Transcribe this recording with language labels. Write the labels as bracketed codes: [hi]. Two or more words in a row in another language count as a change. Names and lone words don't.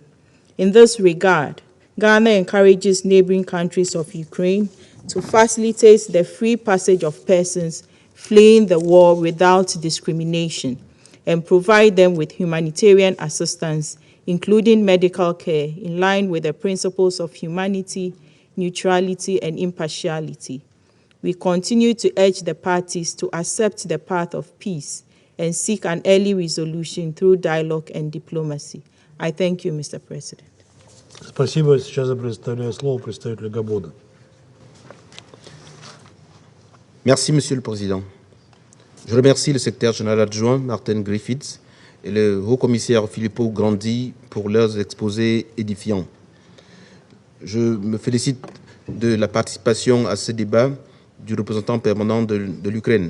[en] In this regard, Ghana encourages neighboring countries of Ukraine to facilitate the free passage of persons fleeing the war without discrimination and provide them with humanitarian assistance, including medical care, in line with the principles of humanity, neutrality, and impartiality. We continue to urge the parties to accept the path of peace and seek an early resolution through dialogue and diplomacy. I thank you, Mr. President. [ru] Спасибо. Сейчас я предоставляю слово представителю Габона. [fr] Merci, Monsieur le Président. Je remercie le secrétaire général adjoint Martin Griffiths et le haut-commissaire Filippo Grandi pour leurs exposés édifiants. Je me félicite de la participation à ce débat du représentant permanent de l'Ukraine.